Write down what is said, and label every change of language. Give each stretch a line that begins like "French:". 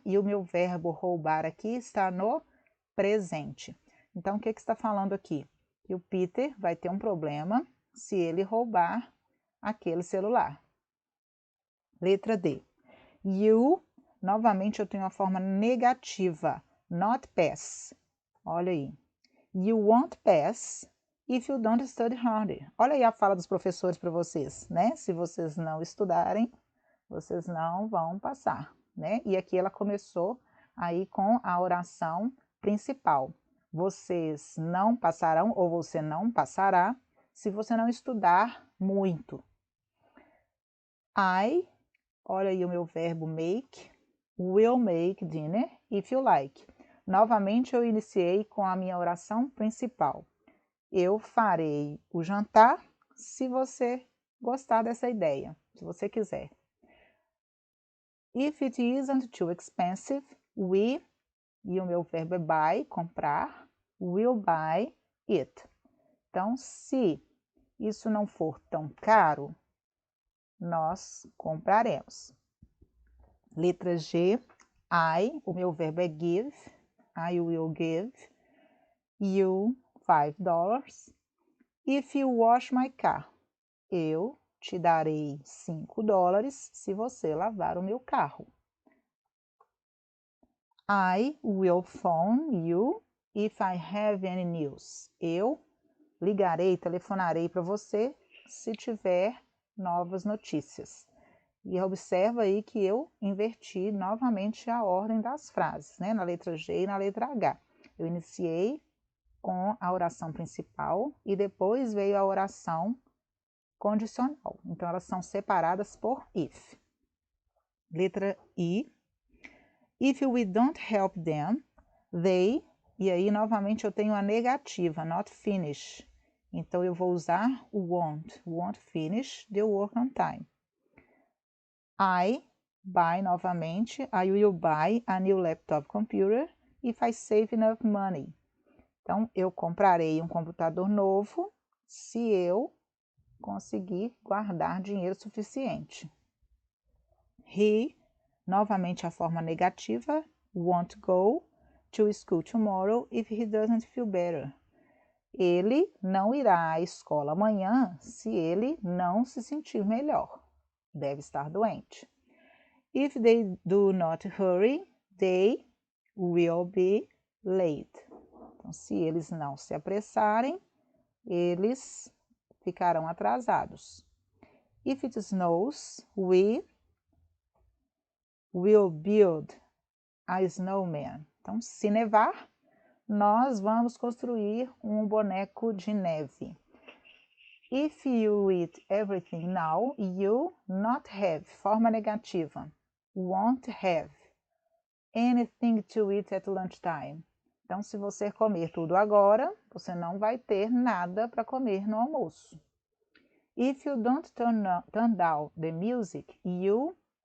Portuguese: E o meu verbo roubar aqui está no presente. Então, o que está falando aqui? Que o Peter vai ter um problema se ele roubar aquele celular. Letra D.
English: You,
Portuguese: novamente eu tenho a forma negativa,
English: not pass.
Portuguese: Olha aí.
English: You won't pass if you don't study harder.
Portuguese: Olha aí a fala dos professores para vocês, né? Se vocês não estudarem, vocês não vão passar, né? E aqui ela começou aí com a oração principal. Vocês não passarão ou você não passará se você não estudar muito.
English: I,
Portuguese: olha aí o meu verbo
English: make, will make dinner if you like.
Portuguese: Novamente eu iniciei com a minha oração principal. Eu farei o jantar se você gostar dessa ideia, se você quiser.
English: If it isn't too expensive, we,
Portuguese: e o meu verbo é
English: buy,
Portuguese: comprar,
English: will buy it.
Portuguese: Então, se isso não for tão caro, nós compraremos. Letra G, o meu verbo é give.
English: I will give you $5 if you wash my car.
Portuguese: Eu te darei $5 se você lavar o meu carro.
English: I will phone you if I have any news.
Portuguese: Eu ligarei, telefonarei para você se tiver novas notícias. E observa aí que eu inverti novamente a ordem das frases, né? Na letra G e na letra H. Eu iniciei com a oração principal e depois veio a oração condicional. Então, elas são separadas por if. Letra I.
English: If we don't help them, they...
Portuguese: E aí, novamente, eu tenho a negativa,
English: not finish.
Portuguese: Então, eu vou usar o
English: won't finish the work on time. I buy,
Portuguese: novamente,
English: I will buy a new laptop computer if I save enough money.
Portuguese: Então, eu comprarei um computador novo se eu conseguir guardar dinheiro suficiente.
English: He,
Portuguese: novamente a forma negativa,
English: won't go to school tomorrow if he doesn't feel better.
Portuguese: Ele não irá à escola amanhã se ele não se sentir melhor. Deve estar doente.
English: If they do not hurry, they will be late.
Portuguese: Então, se eles não se apressarem, eles ficarão atrasados.
English: If it snows, we will build a snowman.
Portuguese: Então, se nevar, nós vamos construir um boneco de neve.
English: If you eat everything now, you not have.
Portuguese: Forma negativa.
English: Won't have anything to eat at lunchtime.
Portuguese: Então, se você comer tudo agora, você não vai ter nada para comer no almoço.
English: If you don't turn down the music, you...